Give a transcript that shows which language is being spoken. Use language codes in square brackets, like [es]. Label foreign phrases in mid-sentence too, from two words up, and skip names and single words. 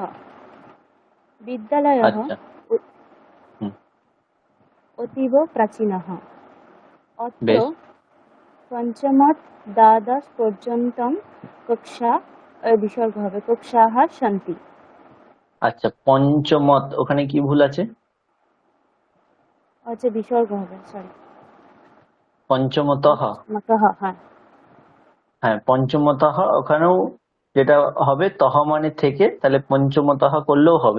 [sa] विद्यालयः [bn] আচ্ছা। হুম। [sa] अतीव प्राचीनः। अत्र [bn] বেশ। [sa] पञ्चमत् द्वादश पर्यन्तं कक्षा विसर्ग হবে, कक्षाः सन्ति। [bn] আচ্ছা, পঞ্চমত ওখানে কি ভুল আছে? আচ্ছা, বিসর্গ হবে, সরি। পঞ্চমতঃ। হ্যাঁ। হ্যাঁ, পঞ্চমতঃ ওখানেও যেটা হবে তহ মানে থেকে, তাহলে পঞ্চমতঃ করলেও হবে।